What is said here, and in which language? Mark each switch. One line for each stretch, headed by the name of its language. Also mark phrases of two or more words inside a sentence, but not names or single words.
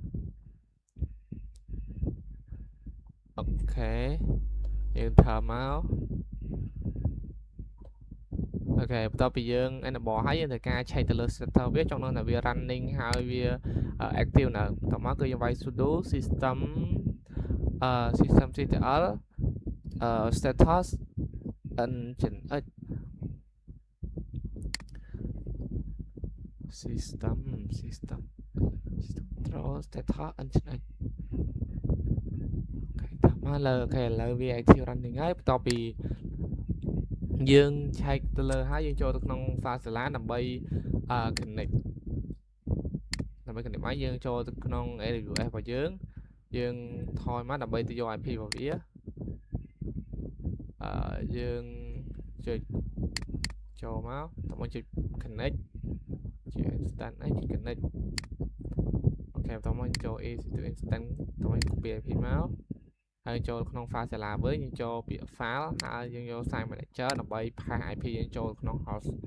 Khmer: អូខេយើងធ្វើមកអូខេបន្ទាប់ពីយើង enable ហើយយើងត្រូវការឆែកទៅលើ setter វាចង់ដឹងថាវា running ហើយវា active នៅបន្ទាប់មកគឺយើងវាយ sudo
English: systemctl status nginx system control status nginx
Khmer: មកលើអូខេឥឡូវវា
English: active running
Khmer: ហើយបន្ទាប់ពីយើងឆែកទៅលើហើយយើងចូលទៅក្នុង Fazilla ដើម្បី connect មកយើងចូលទៅក្នុង AWS របស់យើងថយមកដើម្បីទៅយក IP របស់វាយើងចុចចូលមកតោះមកចុច connect ជា instant អីចុច connect អូខេបន្តមកចូល EC2 instant តោះមក
English: copy IP
Khmer: មកហើយចូលក្នុង Fazilla វិញយើងចូលពាក្យ file ហើយយើងយក
English: site manager
Khmer: ដើម្បីផាស IP យើងចូលក្នុង host